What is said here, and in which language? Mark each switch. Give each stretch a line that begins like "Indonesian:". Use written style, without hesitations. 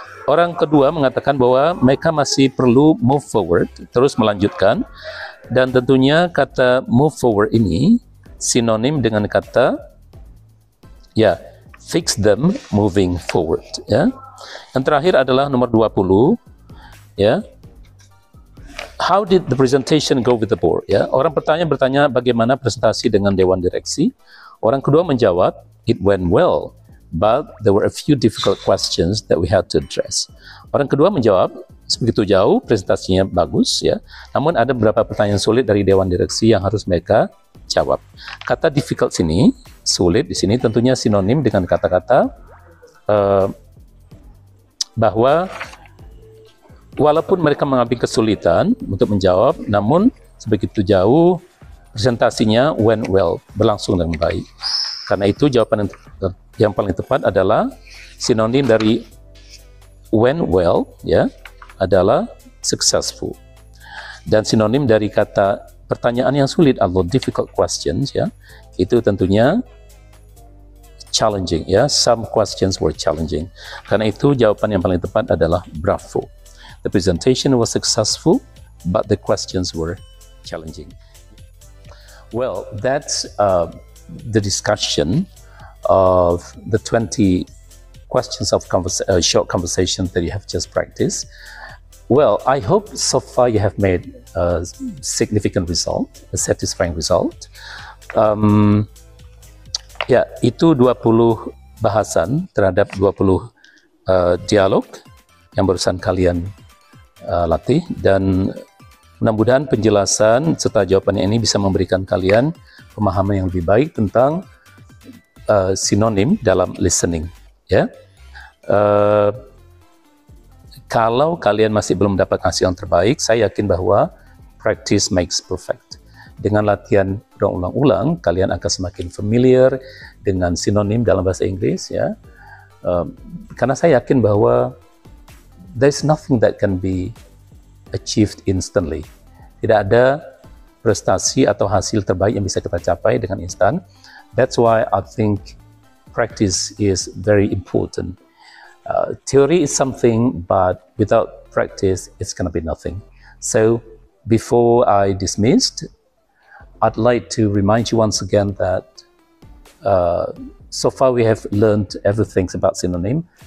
Indonesian: Orang kedua mengatakan bahwa mereka masih perlu move forward, terus melanjutkan, dan tentunya kata move forward ini sinonim dengan kata, ya,
English: fix them moving forward,
Indonesian: ya. Yang terakhir adalah nomor 20, ya.
English: How did the presentation go with the board?
Indonesian: Ya, orang bertanya bagaimana presentasi dengan dewan direksi. Orang kedua menjawab,
English: it went well, but there were a few difficult questions that we had to address.
Indonesian: Orang kedua menjawab, begitu jauh presentasinya bagus, ya. Namun ada beberapa pertanyaan sulit dari dewan direksi yang harus mereka jawab. Kata difficult sini, sulit di sini tentunya sinonim dengan kata-kata bahwa walaupun mereka mengalami kesulitan untuk menjawab, namun sebegitu jauh presentasinya
English: went well,
Indonesian: berlangsung dengan baik. Karena itu jawaban yang paling tepat adalah sinonim dari went well, ya, adalah successful. Dan sinonim dari kata pertanyaan yang sulit atau
English: difficult questions,
Indonesian: ya, itu tentunya
English: challenging, ya. Some questions were challenging.
Indonesian: Karena itu jawaban yang paling tepat adalah bravo.
English: The presentation was successful, but the questions were challenging. Well, that's the discussion of the 20 questions of short conversation that you have just practiced. Well, I hope so far you have made a significant result, a satisfying result.
Indonesian: Ya, itu 20 bahasan terhadap 20 dialog yang barusan kalian latih, dan mudah-mudahan penjelasan serta jawabannya ini bisa memberikan kalian pemahaman yang lebih baik tentang sinonim dalam listening, ya. Kalau kalian masih belum dapat hasil yang terbaik, saya yakin bahwa
English: practice makes perfect.
Indonesian: Dengan latihan berulang-ulang, kalian akan semakin familiar dengan sinonim dalam bahasa Inggris, ya. Karena saya yakin bahwa
English: there's nothing that can be achieved instantly.
Indonesian: Tidak ada prestasi atau hasil terbaik yang bisa kita capai dengan instan.
English: That's why I think practice is very important. Theory is something, but without practice, it's going to be nothing. So before I dismissed, I'd like to remind you once again that so far we have learned everything about synonym.